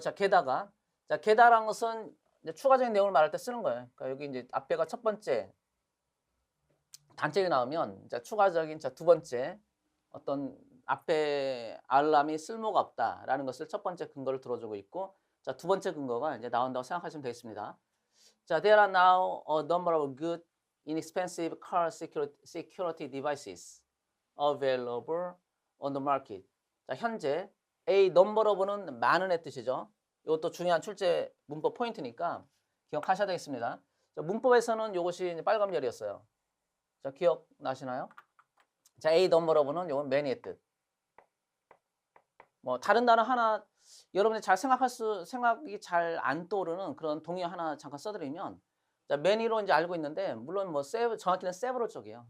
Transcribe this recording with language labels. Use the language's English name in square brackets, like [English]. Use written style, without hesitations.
[Korean] 자, 게다라는 것은 이제 추가적인 내용을 말할 때 쓰는 거예요. 그러니까 여기 이제 앞에가 첫 번째 단점이 나오면 자, 추가적인 자, 두 번째 어떤 앞에 알람이 쓸모가 없다라는 것을 첫 번째 근거를 들어주고 있고 자, 두 번째 근거가 이제 나온다고 생각하시면 되겠습니다. 자, [English] there are now a number of good inexpensive car security devices available on the market. [Korean] 자, 현재 A number of는 많은의 뜻이죠. 이것도 중요한 출제 문법 포인트니까 기억하셔야 되겠습니다. 자, 문법에서는 이것이 빨간 별이었어요. 자, 기억나시나요? 자, A number of는 이건 many의 뜻. 뭐 다른 단어 하나 여러분이 잘 생각이 잘 안 떠오르는 그런 동의 하나 잠깐 써드리면 자, many로 이제 알고 있는데 물론 뭐 정확히는 several 쪽이에요.